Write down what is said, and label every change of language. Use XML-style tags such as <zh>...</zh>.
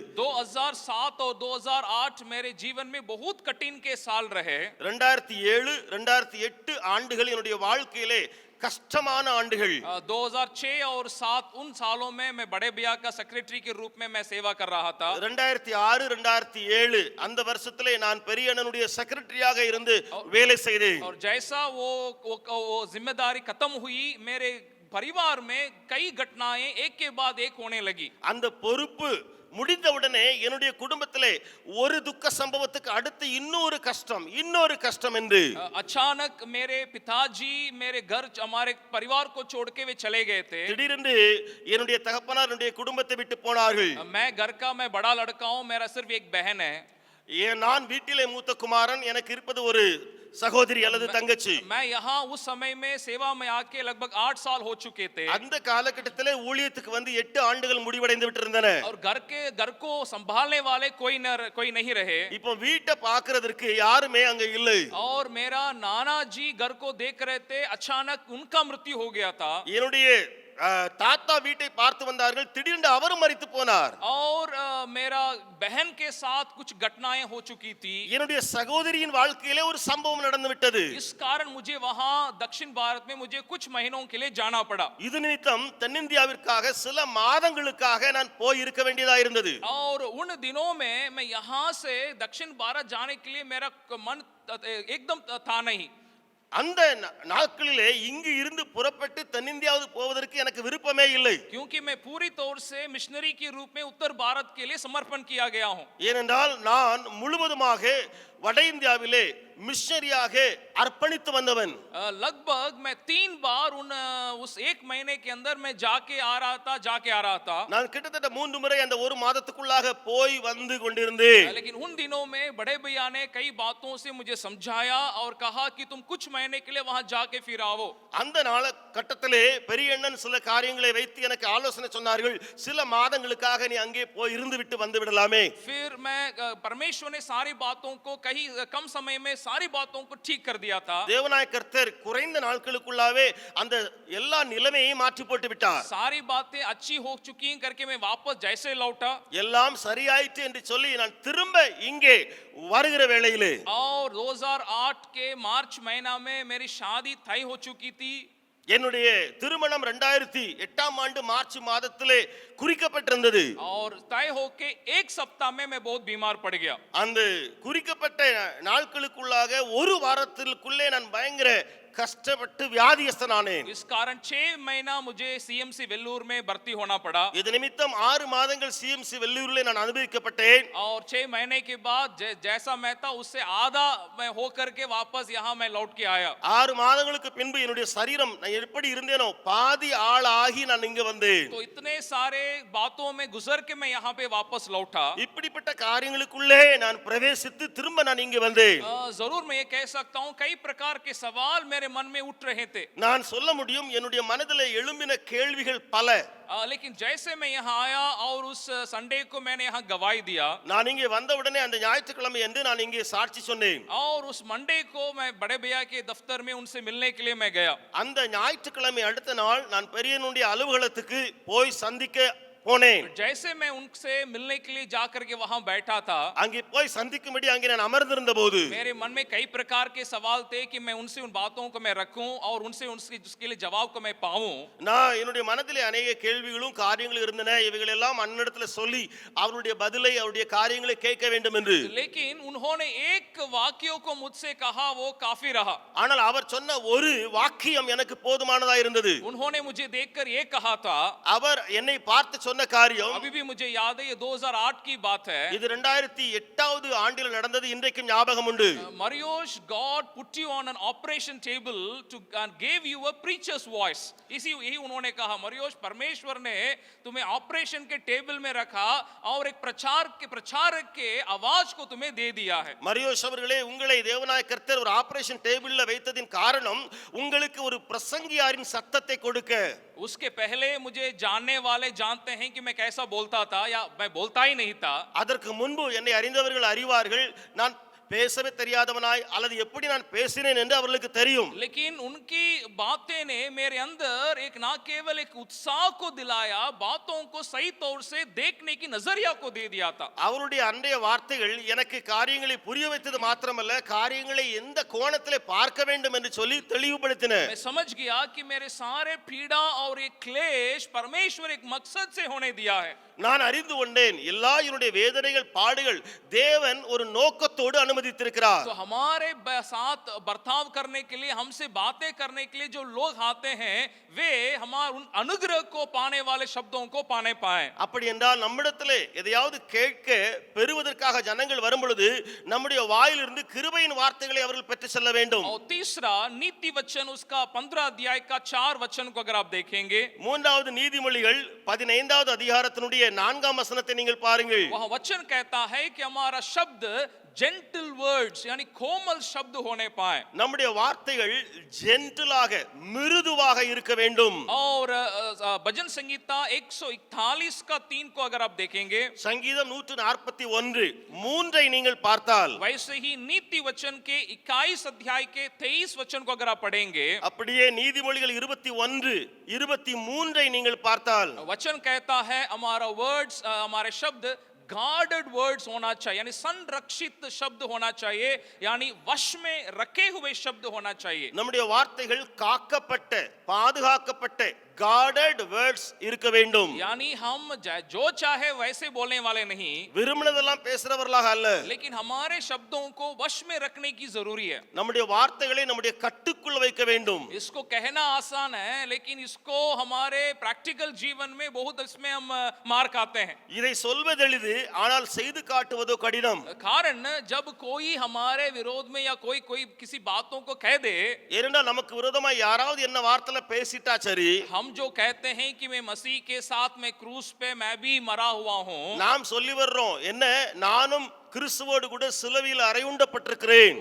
<hi>2007 और 2008 मेरे जीवन में बहुत कठिन के साल रहे।</hi> <ta>2007 2008 ஆண்டுகள் என்னுடைய வாழ்க்கையிலே கஷ்டமான ஆண்டுகள்.</ta> <hi>2006 और 7 उन सालों में मैं बड़े भैया का सेक्रेटरी के रूप में मैं सेवा कर रहा था।</hi> <ta>2006 2007 அந்த வருஷத்திலே நான் பெரிய அண்ணனுடைய செக்ரட்டரியாக இருந்து வேலை செய்தேன்.</ta> <hi>और जैसा वो जिम्मेदारी खत्म हुई मेरे परिवार में कई घटनाएं एक के बाद एक होने लगी।</hi> <ta>அந்த பொறுப்பு முடிந்தவுடனே என்னுடைய குடும்பத்திலே ஒரு துக்க சம்பவத்துக்கு அடுத்து இன்னொரு கஷ்டம் என்று</ta> <hi>अचानक मेरे पिताजी मेरे घर हमारे परिवार को छोड़ के वे चले गए थे।</hi> <ta>திடீரென்று என்னுடைய தகப்பனார் என்னுடைய குடும்பத்தை விட்டு போனார்கள்.</ta> <hi>मैं घर का मैं बड़ा लड़का हूं, मेरा सिर्फ एक बहन है।</hi> <ta>நான் வீட்டிலே மூத்த குமாரன், எனக்கு இருப்பது ஒரு சகோதரி அல்லது தங்கச்சி.</ta> <hi>मैं यहाँ उस समय में सेवा में आके लगभग 8 साल हो चुके थे।</hi> <ta>அந்த காலகட்டத்திலே ஊழியத்துக்கு வந்து 8 ஆண்டுகள் முடிவடைந்து விட்டிருந்தன.</ta> <hi>और घर को संभालने वाले कोई नहीं रहे।</hi> <ta>இப்போ வீட்டை பார்க்கிறதுக்கு யாருமே அங்க இல்லை.</ta> <hi>और मेरा नाना जी घर को देख रहे थे, अचानक उनका मृत्यु हो गया था।</hi> <ta>என்னுடைய தாத்தா வீட்டை பார்த்து வந்தார்கள், திடீரென்று அவரும் மரித்து போனார்.</ta> <hi>और मेरा बहन के साथ कुछ घटनाएं हो चुकी थी।</hi> <ta>என்னுடைய சகோதரியின் வாழ்க்கையிலே ஒரு சம்பவம் நடந்து விட்டது.</ta> <hi>इस कारण मुझे वहां दक्षिण भारत में मुझे कुछ महीनों के लिए जाना पड़ा।</hi> <ta>இது நிமித்தம் தென்னிந்தியாவிற்காக சில மாதங்களுக்காக நான் போய் இருக்க வேண்டியதா இருந்தது.</ta> <hi>और उन दिनों में मैं यहाँ से दक्षिण भारत जाने के लिए मेरा मन एकदम था नहीं।</hi> <ta>அந்த நாட்களிலே இங்கு இருந்து புறப்பட்டு தென்னிந்தியாவுக்கு போவதற்கு எனக்கு விருப்பமே இல்லை.</ta> <hi>क्योंकि मैं पूरी तौर से मिशनरी के रूप में उत्तर भारत के लिए समर्पण किया गया हूं।</hi> <ta>ஏனென்றால் நான் முழுவதுமாக வட இந்தியாவிலே மிஷனரியாக अर्पणित வந்தவன்.</ta> <hi>लगभग मैं 3 बार उस एक महीने के अंदर मैं जाके आ रहा था।</hi> <ta>நான் கிட்டத்தட்ட 3 முறை அந்த ஒரு மாதத்துக்குள்ளாக போய் வந்து கொண்டிருந்தேன்.</ta> <hi>लेकिन उन दिनों में बड़े भैया ने कई बातों से मुझे समझाया और कहा कि तुम कुछ महीने के लिए वहां जाके फिर आओ।</hi> <ta>அந்த கட்டத்திலே பெரிய அண்ணன் சில காரியங்களை வைத்து எனக்கு ஆலோசனை சொன்னார்கள். சில மாதங்களுக்காக நீ அங்கே போய் இருந்து விட்டு வந்து விடலாமே.</ta> <hi>फिर मैं परमेश्वर ने सारी बातों को कहीं कम समय में सारी बातों को ठीक कर दिया था।</hi> <ta>தேவனாய கர்த்தர் குறைந்த நாட்களுக்குள்ளாவே அந்த எல்லா நிலைமையையும் மாற்றி போட்டு விட்டார்.</ta> <hi>सारी बातें अच्छी हो चुकी हैं करके मैं वापस जैसे लौटा,</hi> <ta>எல்லாம் சரியாயிற்று என்று சொல்லி நான் திரும்ப இங்கே வருகிற வேளையிலே</ta> <hi>और 2008 के मार्च महीना में मेरी शादी तय हो चुकी थी।</hi> <ta>என்னுடைய திருமணம் 2008ஆம் ஆண்டு மார்ச் மாதத்திலே குறிக்கப்பட்டிருந்தது.</ta> <hi>और तय होके एक सप्ताह में मैं बहुत बीमार पड़ गया।</hi> <ta>அந்த குறிக்கப்பட்ட நாட்களுக்குள்ளாக ஒரு வாரத்திற்குள்ளே நான் பயங்கர கஷ்டப்பட்டு வியாதியஸ்தனானேன்.</ta> <hi>इस कारण 6 महीना मुझे सीएमसी वेल्लूर में भर्ती होना पड़ा।</hi> <ta>இது நிமித்தம் 6 மாதங்கள் சிஎம்சி வெள்ளூரிலே நான் அனுபவிக்கப்பட்டேன்.</ta> <hi>और 6 महीने के बाद जैसा मैं था उससे आधा मैं होकर के वापस यहाँ मैं लौट के आया।</hi> <ta>6 மாதங்களுக்கு பின்பு என்னுடைய சரீரம் நான் எப்படி இருந்தேனோ பாதி ஆளாகி நான் இங்க வந்தேன்.</ta> <hi>तो इतने सारे बातों में गुजर के मैं यहाँ पे वापस लौटा।</hi> <ta>இப்படிப்பட்ட காரியங்களுக்குள்ளே நான் பிரவேசித்து திரும்ப நான் இங்க வந்தேன்.</ta> <hi>जरूर मैं ये कह सकता हूँ कई प्रकार के सवाल मेरे मन में उठ रहे थे।</hi> <ta>நான் சொல்ல முடியும் என்னுடைய மனதிலே எழும்பின கேள்விகள் பல.</ta> <hi>लेकिन जैसे मैं यहाँ आया और उस संडे को मैंने यहाँ गवाही दिया,</hi> <ta>நான் இங்கே வந்த உடனே அந்த ஞாயிற்றுக்கிழமை என்று நான் இங்கே சாட்சி சொன்னேன்.</ta> <hi>और उस मंडे को मैं बड़े भैया के दफ्तर में उनसे मिलने के लिए मैं गया।</hi> <ta>அந்த ஞாயிற்றுக்கிழமை அடுத்த நாள் நான் பெரியனுடைய அலுவலகத்துக்கு போய் சந்திக்க போனேன்.</ta> <hi>जैसे मैं उनसे मिलने के लिए जाकर के वहां बैठा था,</hi> <ta>அங்கே போய் சந்திக்கும்படி அங்கே நான் அமர்ந்திருந்த போது</ta> <hi>मेरे मन में कई प्रकार के सवाल थे कि मैं उनसे उन बातों को मैं रखूं और उनसे उसके लिए जवाब को मैं पाऊं।</hi> <ta>நான் என்னுடைய மனதிலே अनेक கேள்விகளும் காரியங்களும் இருந்தன. இவைகள் எல்லாம் அண்ணனிடத்தில் சொல்லி அவருடைய பதிலை அவருடைய காரியங்களை கேட்க வேண்டும் என்று.</ta> <hi>लेकिन उन्होंने एक वाक्य को मुझसे कहा, वो काफी रहा।</hi> <ta>ஆனால் அவர் சொன்ன ஒரு வாக்கியம் எனக்கு போதுமானதா இருந்தது.</ta> <hi>उन्होंने मुझे देखकर ये कहा था,</hi> <ta>அவர் என்னை பார்த்து சொன்ன காரியம்</ta> <hi>अभी भी मुझे याद है, ये 2008 की बात है.</hi> <ta>இது 2008வது ஆண்டில் நடந்தது. இன்றைக்கும் ஞாபகம் உண்டு.</ta> <en>Mariusz, God put you on an operation table to and gave you a preacher's voice.</en> <hi>इसी यही उन्होंने कहा, मरियोश, परमेश्वर ने तुम्हें ऑपरेशन के टेबल में रखा और एक प्रचारक के आवाज को तुम्हें दे दिया है.</hi> <ta>மரியோஸ் அவர்களே, உங்களை தேவனாய கர்த்தர் ஒரு ஆபரேஷன் டேபிள்ல வைத்ததின் காரணம் உங்களுக்கு ஒரு பிரசங்கியாரின் சத்தத்தை கொடுக்க.</ta> <hi>उसके पहले मुझे जानने वाले जानते हैं कि मैं कैसा बोलता था या मैं बोलता ही नहीं था.</hi> <ta>அதற்கு முன்பு என்னை அறிந்தவர்கள் அறிவார்கள், நான் பேசவே தெரியாதவனாய் அல்லது எப்படி நான் பேசினேன் என்று அவர்களுக்கு தெரியும்.</ta> <hi>लेकिन उनकी बातें ने मेरे अंदर एक ना केवल एक उत्साह को दिलाया, बातों को सही तौर से देखने की नजरिया को दे दिया था.</hi> <ta>அவருடைய அன்றைய வார்த்தைகள் எனக்கு காரியங்களை புரிய வைத்தது மாத்திரமல்ல, காரியங்களை எந்த கோணத்திலே பார்க்க வேண்டும் என்று சொல்லி தெளிவுபடுத்தின.</ta> <hi>मैं समझ गया कि मेरे सारे पीड़ा और ये क्लेश परमेश्वर एक मकसद से होने दिया है.</hi> <ta>நான் அறிந்து கொண்டேன், எல்லா என்னுடைய வேதனைகள் பாடுகள் தேவன் ஒரு நோக்கத்தோடு அனுமதித்திருக்கிறார்.</ta> <hi>तो हमारे साथ बर्ताव करने के लिए, हमसे बातें करने के लिए जो लोग आते हैं, वे हमारे उन अनुग्रह को पाने वाले शब्दों को पाने पाए.</hi> <ta>அப்படி என்றால் நம்மிடத்திலே எதையாவது கேட்க பெறுவதற்காக ஜனங்கள் வரும் பொழுது நம்முடைய வாயிலிருந்து கிருபையின் வார்த்தைகளை அவர்கள் பெற்று செல்ல வேண்டும்.</ta> <hi>और तीसरा नीति वचन, उसका 15 अध्याय का 4 वचन को अगर आप देखेंगे,</hi> <ta>மூன்றாவது நீதிமொழிகள் 15வது அதிகாரத்தினுடைய 4ஆம் வசனத்தை நீங்கள் பாருங்கள்.</ta> <hi>वह वचन कहता है कि हमारा शब्द</hi> <en>gentle words</en> <hi>यानी कोमल शब्द होने पाए.</hi> <ta>நம்முடைய வார்த்தைகள் ஜென்டிலாக மிருதுவாக இருக்க வேண்டும்.</ta> <hi>और भजन संगीता 141 का 3 को अगर आप देखेंगे,</hi> <ta>சங்கீதம் 141 3ஐ நீங்கள் பார்த்தால்,</ta> <hi>वैसे ही नीति वचन के 21 अध्याय के 23 वचन को अगर आप पढ़ेंगे,</hi> <ta>அப்படியே நீதிமொழிகள் 21 23ஐ நீங்கள் பார்த்தால்,</ta> <hi>वचन कहता है हमारा वर्ड्स, हमारे शब्द</hi> <en>guarded words</en> <hi>होना चाहिए, यानी संरक्षित शब्द होना चाहिए, यानी वश में रखे हुए शब्द होना चाहिए.</hi> <ta>நம்முடைய வார்த்தைகள் காக்கப்பட்ட பாதுகாக்கப்பட்ட</ta> <en>guarded words</en> <ta>இருக்க வேண்டும்.</ta> <hi>यानी हम जो चाहे वैसे बोलने वाले नहीं,</hi> <ta>விரும்பினதெல்லாம் பேசுறவர்களாக அல்ல.</ta> <hi>लेकिन हमारे शब्दों को वश में रखने की जरूरी है.</hi> <ta>நம்முடைய வார்த்தைகளை நம்முடைய கட்டுக்குள் வைக்க வேண்டும்.</ta> <hi>इसको कहना आसान है, लेकिन इसको हमारे प्रैक्टिकल जीवन में बहुत इसमें हम मार खाते हैं.</hi> <ta>இதை சொல்வது எளிது, ஆனால் செய்து காட்டுவதோ கடினம்.</ta> <hi>कारण जब कोई हमारे विरोध में या कोई किसी बातों को कह दे,</hi> <ta>ஏனென்றால் நமக்கு விரோதமா யாராவது என்ன வார்த்தையில பேசிட்டா சரி,</ta> <hi>हम जो कहते हैं कि मैं मसीह के साथ में क्रूस पे मैं भी मरा हुआ हूं,</hi> <ta>நாம் சொல்லி வர்றோம் என்ன, நானும் கிறிஸ்துவோடு கூட சிலுவையில் அறையுண்டப்பட்டிருக்கிறேன்.</ta>